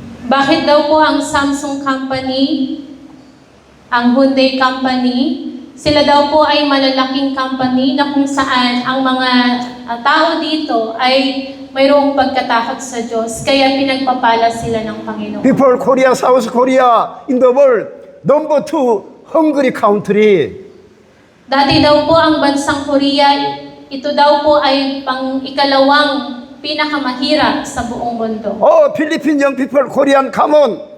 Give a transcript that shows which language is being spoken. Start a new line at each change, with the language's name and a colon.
Filipino: Bakit daw po ang Samsung Company, ang Hyundai Company, sila daw po ay malalaking company na kung saan ang mga tao dito ay mayroong pagkatakot sa Diyos, kaya pinagpapala sila ng Panginoon.
English: Before Korea, South Korea in the world, number 2 hungry country.
Filipino: Dati daw po ang bansang Korea, ito daw po ay pang-ikalawang pinakamahirap sa buong mundo.
English: 필리핀 young people, Korean come on.